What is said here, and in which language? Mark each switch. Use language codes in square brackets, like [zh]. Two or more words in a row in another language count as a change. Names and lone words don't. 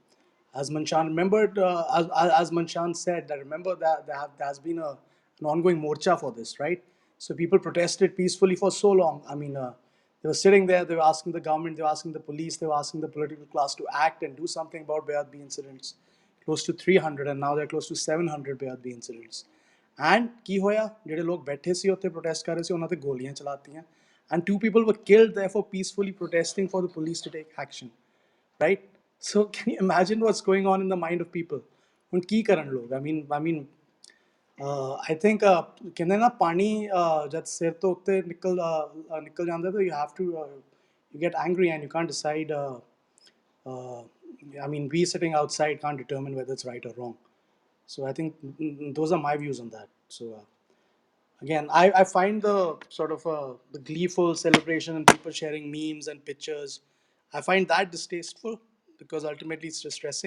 [en] As Manshan remembered, as Manshan said, I remember that there has been an ongoing morcha for this, right? So people protested peacefully for so long. I mean, they were sitting there, they were asking the government, they were asking the police, they were asking the political class to act and do something about Bayadbi incidents. Close to 300, and now they're close to 700 Bayadbi incidents. And [pa] ਕੀ ਹੋਇਆ ਜਿਹੜੇ ਲੋਕ ਬੈਠੇ ਸੀ ਉੱਥੇ ਪ੍ਰੋਟੈਸਟ ਕਰ ਰਹੇ ਸੀ ਉਹਨਾਂ ਤੇ ਗੋਲੀਆਂ ਚਲਾਤੀਆਂ [en] and 2 people were killed therefore peacefully protesting for the police to take action, right? So can you imagine what's going on in the mind of people? [pa] ਹੁਣ ਕੀ ਕਰਨ ਲੋਕ? [en] I mean I think [pa] ਕਹਿੰਦੇ ਨਾ ਪਾਣੀ ਜਦ ਸਿਰ ਤੋਂ ਉੱਤੇ ਨਿਕਲ ਜਾਂਦਾ ਤਾਂ [en] you have to you get angry and you can't decide uh, I mean, we sitting outside can't determine whether it's right or wrong. So I think those are my views on that. So again, I find the sort of the gleeful celebration and people sharing memes and pictures, I find that distasteful because ultimately it's distressing.